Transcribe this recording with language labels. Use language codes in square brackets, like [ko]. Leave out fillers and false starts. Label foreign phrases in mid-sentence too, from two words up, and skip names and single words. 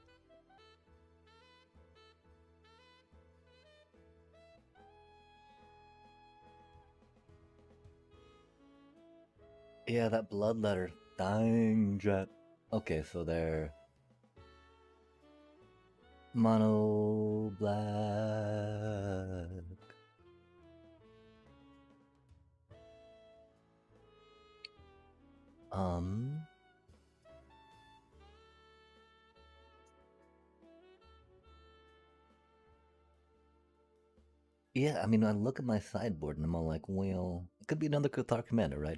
[en] Yeah, that bloodletter. Dang, jet. Okay, so they're mono black. Um. Yeah, I mean, I look at my sideboard and I'm all like, well, it could be another Cathar commander, right?